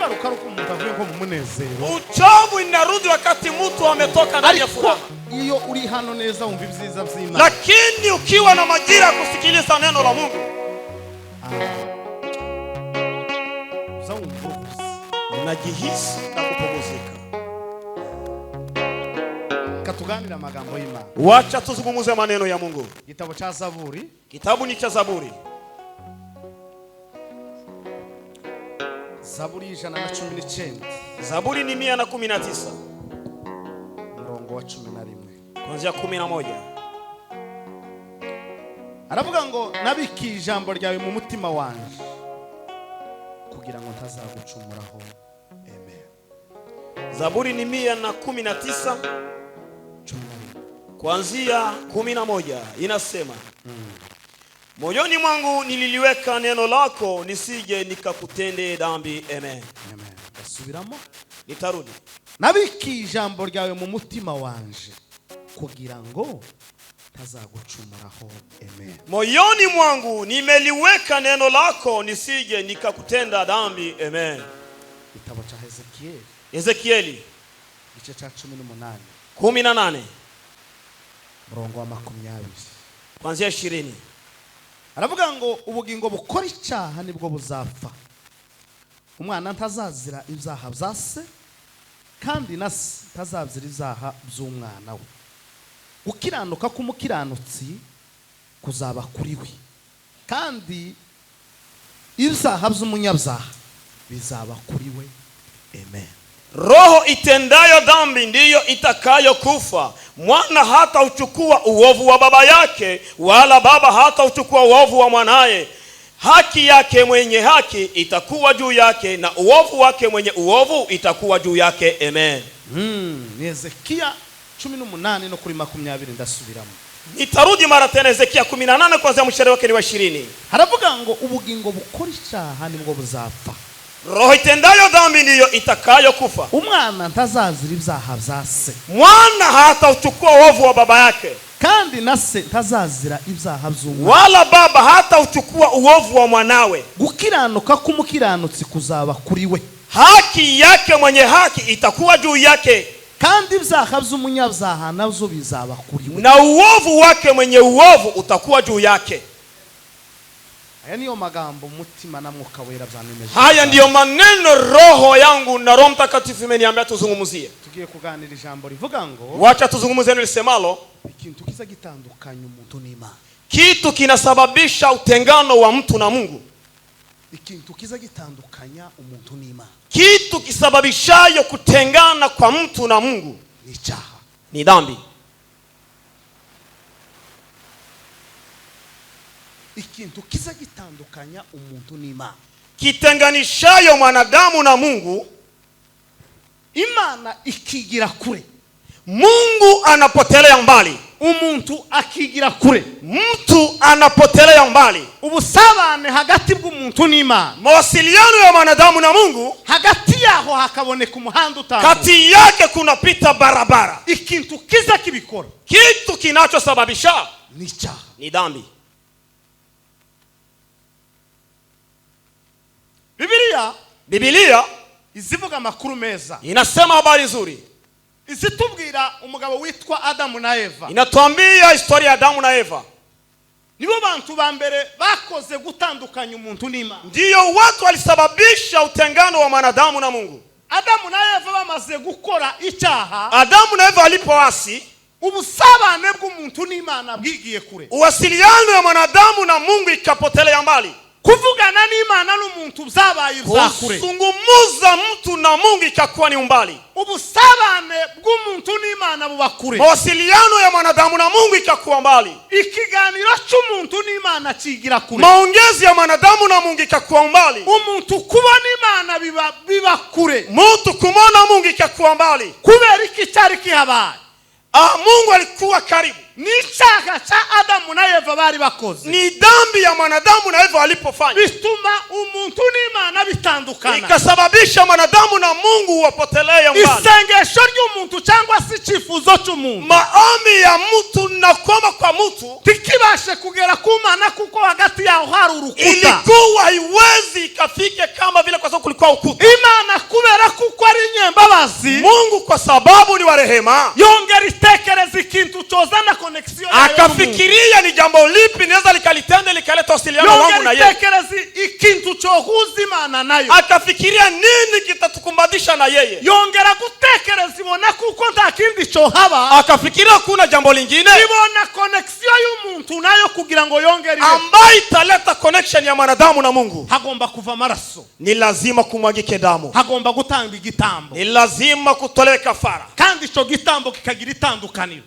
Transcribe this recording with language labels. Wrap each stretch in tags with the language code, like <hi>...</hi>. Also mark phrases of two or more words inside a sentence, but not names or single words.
<sw>Uchovu inarudi wakati mtu ametoka ndani ya furaha. Lakini ukiwa na majira ya kusikiliza neno la Mungu, unajihisi na kupumzika.</sw> <rw>Katuganira magambo y'Imana.</rw> <sw>Wacha tuzungumuze maneno ya Mungu. Kitabu cha Zaburi. Kitabu ni cha Zaburi. Zaburi 119. Zaburi ni 119.</sw> <rw>Murongo wa 11.</rw> <sw>Kuanzia 11.</sw> <rw>Aravuga ngo nabiki ijambo ryawe mu mutima wanje kugira ngo ntazagucumuraho. Amen.</rw> <sw>Zaburi ni 119 kuanzia 11 inasema, moyoni mwangu nililiweka neno lako nisije nikakutende dhambi. Amen.</sw> <rw>Amen. Basubiramo.</rw> <sw>Nitarudi.</sw> <rw>Nabiki ijambo ryawe mu mutima wanje kugira ngo ntazagucumuraho. Amen.</rw> <sw>Moyoni mwangu nimeliweka neno lako nisije nikakutenda dhambi. Amen. Kitabu cha Ezekieli</sw> <rw>gice cha 18 murongo wa 20</rw> <sw>kuanzia 20.</sw> <rw>Aravuga ngo ubugingo bukora icyaha nibwo buzapfa. Umwana ntazazira ibyaha bya se, kandi na se ntazazira ibyaha by'umwana we. Gukiranuka k'umukiranutsi kuzaba kuri we, kandi ibyaha by'umunyabyaha bizaba kuri we. Amen.</rw> <sw>Roho itendayo dhambi ndiyo itakayo kufa. Mwana hata uchukua uovu wa baba yake, wala baba hata uchukua uovu wa mwanaye. Haki yake mwenye haki itakuwa juu yake, na uovu wake mwenye uovu itakuwa juu yake. Amen.</sw> <rw>Ni Ezekia 18 no kuri 20 ndasubiramo.</rw> <sw>Nitarudi mara tena Ezekia 18 kuanzia mstari wake wa 20.</sw> <rw>Haravuga ngo ubugingo bukora icyaha nibwo buzapfa.</rw> <sw>Roho itendayo dhambi ndiyo itakayo kufa.</sw> <rw>Umwana ntazazira ibyaha bya se,</rw> <sw>mwana hata uchukua uovu wa baba yake,</sw> <rw>kandi na se ntazazira ibyaha by'umwana,</rw> <sw>wala baba hata uchukua uovu wa mwanawe.</sw> <rw>Gukiranuka k'umukiranutsi kuzaba kuri we,</rw> <sw>haki yake mwenye haki itakuwa juu yake,</sw> <rw>kandi ibyaha by'umunyabyaha nazo bizaba kuri we,</rw> <sw>na uovu wake mwenye uovu utakuwa juu yake.</sw> <rw>Haya ndiyo magambo mutima na mwuka wera byanemeje.</rw> <sw>Haya ndiyo maneno roho yangu na Roho Mtakatifu imeniambia tuzungumzie.</sw> <rw>Tugiye kuganira ijambo rivuga ngo,</rw> <sw>wacha tuzungumzie neno lisemalo,</sw> <rw>ikintu kiza gitandukanya umuntu n'Imana.</rw> <sw>Kitu kinasababisha utengano wa mtu na Mungu.</sw> <rw>Ikintu kiza gitandukanya umuntu n'Imana.</rw> <sw>Kitu kisababishayo kutengana kwa mtu na Mungu</sw> <rw>ni icyaha,</rw> <sw>ni dhambi.</sw> <rw>Ikintu kiza gitandukanya umuntu n'Imana,</rw> <sw>kitenganishayo mwanadamu na Mungu,</sw> <rw>Imana ikigira kure,</rw> <sw>Mungu anapotelea mbali.</sw> <rw>Umuntu akigira kure,</rw> <sw>mtu anapotelea mbali.</sw> <rw>Ubusabane hagati bw'umuntu n'Imana,</rw> <sw>mawasiliano ya mwanadamu na Mungu,</sw> <rw>hagati yaho hakaboneka umuhanda utamu,</rw> <sw>kati yake kunapita barabara.</sw> <rw>Ikintu kiza kibikora,</rw> <sw>kitu kinachosababisha</sw> <rw>ni icyaha,</rw> <sw>ni dhambi. Biblia</sw> <rw>izivuga amakuru meza,</rw> <sw>inasema habari nzuri,</sw> <rw>izitubwira umugabo witwa Adamu na Eva.</rw> <sw>Inatuambia historia ya Adamu na Eva.</sw> <rw>Nibo bantu ba mbere bakoze gutandukanya umuntu n'Imana.</rw> <sw>Ndio watu walisababisha utengano wa mwanadamu na Mungu.</sw> <rw>Adamu na Eva bamaze gukora icyaha,</rw> <sw>Adamu na Eva walipoasi,</sw> <rw>ubusabane bw'umuntu n'Imana bwigiye kure.</rw> <sw>Uwasiliano ya mwanadamu na Mungu ikapotelea mbali.</sw> <rw>Kuvugana n'Imana n'umuntu byabaye ibakure.</rw> <sw>Kusungumuza mtu na Mungu ikakuwa ni umbali.</sw> <rw>Ubusabane bw'umuntu n'Imana bubakure.</rw> <sw>Mawasiliano ya mwanadamu na Mungu ikakuwa mbali.</sw> <rw>Ikiganiro cy'umuntu n'Imana kigira kure.</rw> <sw>Maongezi ya mwanadamu na Mungu ikakuwa mbali.</sw> <rw>Umuntu kubona Imana biba kure.</rw> <sw>Mtu kumona Mungu ikakuwa mbali.</sw> <rw>Kubera iki cyari kihabaye?</rw> <sw>Mungu alikuwa karibu.</sw> <rw>Ni icyaha cha Adamu na Eva bari bakoze.</rw> <sw>Ni dhambi ya mwanadamu na Eva walipofanya.</sw> <rw>Bituma umuntu n'Imana bitandukana.</rw> <sw>Ikasababisha mwanadamu na Mungu wapotelee mbali.</sw> <rw>Isengesho ry'umuntu cyangwa si icyifuzo cy'umuntu,</rw> <sw>maombi ya mtu na kuomba kwa mtu</sw> <rw>tikibashe kugera ku Mana kuko hagati yao hari urukuta.</rw> <sw>Ilikuwa haiwezi ikafike kama vile kwa sababu kulikuwa ukuta.</sw> <rw>Imana kubera kuko ari nyembabazi,</rw> <sw>Mungu kwa sababu ni wa rehema,</sw> <rw>yongera itekereza ikintu cyozana connection yayo.</rw> <sw>Akafikiria ni jambo lipi naweza likalitenda likaleta usiliano wangu na yeye.</sw> <rw>Yongera itekereza ikintu cyohuza Imana nayo.</rw> <sw>Akafikiria nini kitatukumbadisha na yeye.</sw> <rw>Yongera gutekereza ibona kuko nta kindi cyo haba.</rw> <sw>Akafikiria kuna jambo lingine,</sw> <rw>ibona connection y'umuntu nayo kugira ngo yongere</rw> <sw>ambayo italeta connection ya mwanadamu na Mungu.</sw> <rw>Hagomba kuva maraso,</rw> <sw>ni lazima kumwagike damu.</sw> <rw>Hagomba gutanga igitambo,</rw> <sw>ni lazima kutolewa kafara.</sw> <rw>Kandi ico gitambo kikagira itandukaniro,</rw>